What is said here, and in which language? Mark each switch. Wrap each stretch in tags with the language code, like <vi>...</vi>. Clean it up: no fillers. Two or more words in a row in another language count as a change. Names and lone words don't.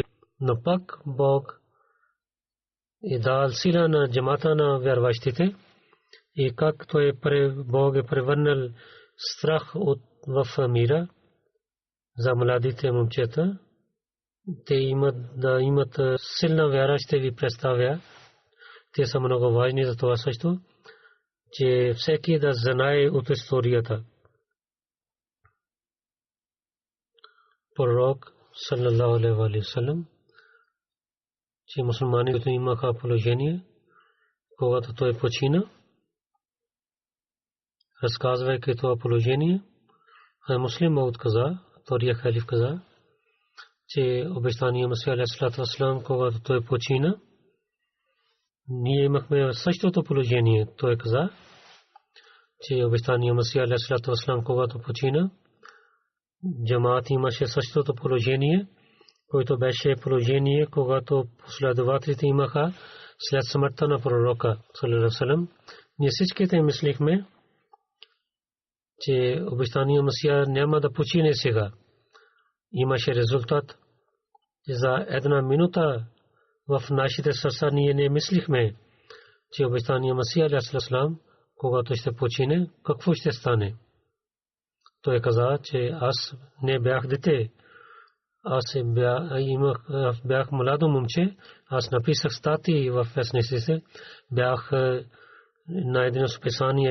<bg>Но пак Бог е дал сила на джамата на вярващите и как Бог е превърнал страх в мира за младите момчета. Те имат силна вяра, ще ви представя. Те са много важни за това също, че всеки да знае от историята.</bg> <ar>Пророк صلى الله عليه وسلم,</ar> <bg>че мусулманите имаха положение, когато той почина, разказвайки това положение, Муслим Мауд каза, втория халиф каза, че обещания Масия</bg> <ar>عليه السلام,</ar> <bg>когато той почина, ние имахме същото положение. Той каза, че обещания Масия</bg> <ar>عليه السلام,</ar> <bg>когато почина, джамаат имаше същото положение, което беше положение, когато последователите имаха след смъртта на пророка</bg> <ar>صلى الله عليه وسلم.</ar> <bg>Ние всичките мислихме, че обещания Масия няма да почине сега. Имаше резултат. За една минута в нашите сърца ние не мислихме, че обещания Масия</bg> <ar>عليه السلام,</ar> <bg>когато ще почине, какво ще стане. той каза, че аз не бях дете. Аз бях младо момче. Аз написах статии в вестниците. Бях на едно списание.</bg>